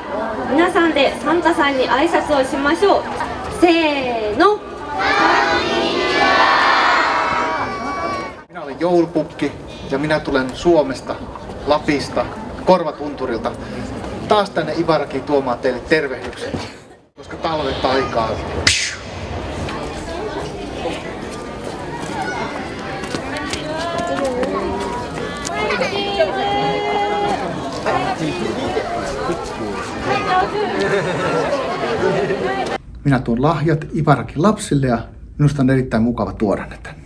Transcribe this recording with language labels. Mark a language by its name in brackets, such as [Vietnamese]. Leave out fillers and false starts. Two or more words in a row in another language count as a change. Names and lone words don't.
[Japanese] 皆さんでサンタさんに挨拶をしましょう。せーの。 [Finnish] Minä olen Joulupukki ja minä tulen Suomesta, Lapista, Korvatunturilta taas tänne Ibarakiin tuomaan teille tervehdyksen, koska talven taikaa. Minä tuon lahjat Ibarakin lapsille ja minusta on erittäin mukava tuoda ne tänne.